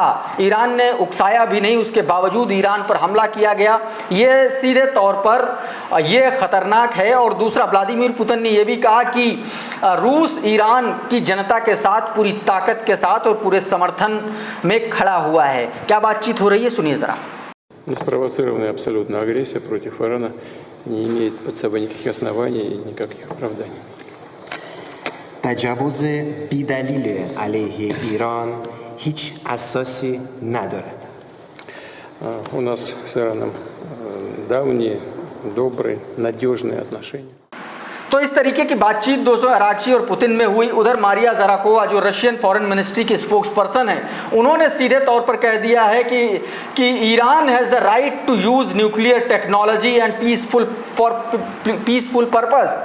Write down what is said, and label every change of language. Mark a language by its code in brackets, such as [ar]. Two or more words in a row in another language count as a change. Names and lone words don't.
[hi] ईरान ने उकसाया भी नहीं, उसके बावजूद ईरान पर हमला किया गया, ये सीधे तौर पर ये खतरनाक है। और दूसरा, व्लादिमीर पुतिन ने यह भी कहा कि रूस ईरान की जनता के साथ पूरी ताकत के साथ और पूरे समर्थन में खड़ा हुआ है। क्या बातचीत हो रही है, सुनिए जरा। [ru] Неспровоцированная абсолютно агрессия против Ирана не имеет под собой никаких оснований и никаких оправданий. [fa] تجاوز بی‌دلیل علیه ایران هیچ اساسی ندارد. [ru] У нас с Ираном давние, добрые, надежные отношения. [hi] तो इस तरीके की बातचीत दोस्तों अरागची और पुतिन में हुई। उधर मारिया ज़राकोवा जो [en] Russian Foreign Ministry [hi] की [en] spokes person [hi] है, उन्होंने सीधे तौर पर कह दिया है कि ईरान [en] has the right to use nuclear technology and peaceful purpose.